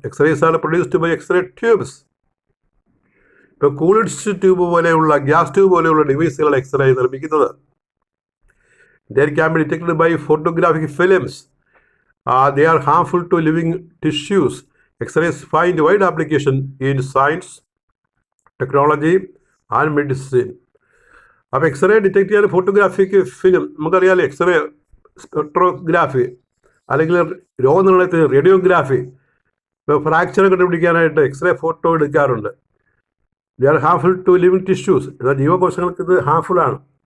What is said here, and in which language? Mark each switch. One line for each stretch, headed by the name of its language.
Malayalam: X-rays ആണ്
English: Produced by x-ray tubes.
Malayalam: ഇപ്പോൾ കൂളിഡ്സ് tube പോലെയുള്ള ഗ്യാസ് ട്യൂബ് പോലെയുള്ള ഡിവൈസുകളാണ് എക്സ്റേ നിർമ്മിക്കുന്നത്.
English: They can be detected by photographic films. They are harmful to living tissues. X-rays find wide application in science, technology and medicine.
Malayalam: അപ്പോൾ x-ray detect ചെയ്യാൻ photographic film നമുക്കറിയാമല്ലോ. X-ray സ്പെക്ട്രോഗ്രാഫി അല്ലെങ്കിൽ രോഗനിർണയത്തിന് radiography, ഇപ്പോൾ fracture കണ്ടുപിടിക്കാനായിട്ട് x-ray photo എടുക്കാറുണ്ട്.
English: They are harmful to living tissues.
Malayalam: എന്നാൽ ജീവകോശങ്ങൾക്ക് ഇത് ഹാർംഫുള്ളാണ്.